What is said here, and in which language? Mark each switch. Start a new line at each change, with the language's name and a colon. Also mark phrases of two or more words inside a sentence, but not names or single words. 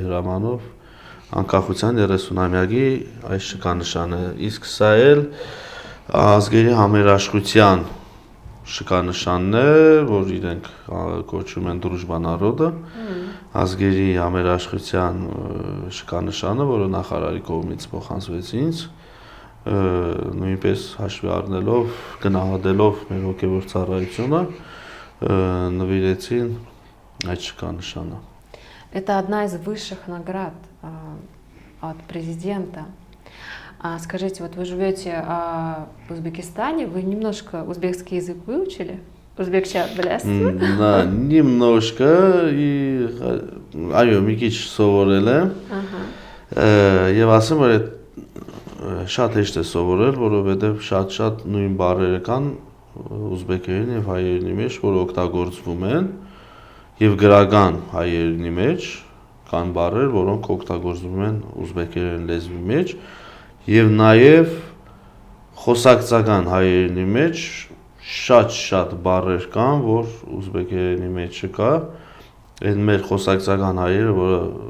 Armenian: հրամանով անկախության 30-ամյակի այս շքանշանը, իսկ սա էլ ազգերի համերաշխության շքանշանն է, որ իրենք կոչում են
Russian: Дружба народов,
Armenian: ազգերի համերաշխության շքանշանը, որը նախարարի կողմից փոխանցվեց ինձ, նույնպես հաշվի առնելով, գնահատելով մեր հոգևոր ծառայությունը, նվիրեցին այդ շքանշանը։
Russian: Это одна из высших наград от президента. Скажите, вот вы живете в Узбекистане, вы немножко узбекский язык выучили?
Uzbek: Узбекча билеш։
Russian: Да, немножко и
Armenian: այո, մի քիչ սովորել եմ։ Եվ ասեմ, որ շատ հեշտ է սովորել, որովհետև շատ նույն բառերը կան ուզբեկերեն եւ հայերենի մեջ, որ օգտագործվում են, եւ գրական հայերենի մեջ կան բառեր, որոնք օգտագործվում են ուզբեկերեն լեզվի մեջ, եւ նաեւ խոսակցական հայերենի մեջ շատ բառեր կան, որ ուզբեկերենի մեջ չկա։ Այդ մեր խոսակցական հայերը, որը